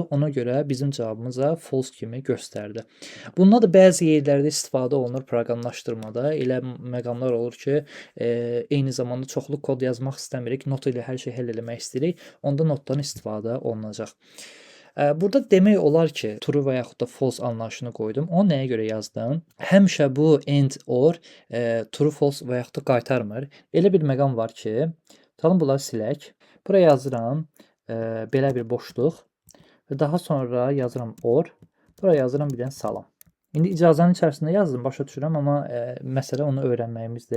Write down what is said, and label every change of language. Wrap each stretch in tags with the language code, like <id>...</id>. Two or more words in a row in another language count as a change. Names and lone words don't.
<az>Ona görə bizim cavabımıza false kimi göstərdi. Bunda da bəzi yerlərdə istifadə olunur proqramlaşdırmada. Elə məqamlar olur ki, eyni zamanda çoxlu kod yazmaq istəmirik, not ilə hər şey həll etmək istəyirik. Onda notdan istifadə olunacaq. Burada demək olar ki, true və yaxud da false anlayışını qoydum. O nəyə görə yazdım? Həmişə bu</az> <en>and or true false</en> <az>və yaxud da qaytarmır. Elə bir məqam var ki, tutalım bunları silək. Buraya yazıram belə bir boşluq və daha sonra yazıram or. Buraya yazıram bir dənə salam. İndi icazənin içərisində yazdım, başa düşürəm, amma məsələ onu öyrənməyimizdir.</az>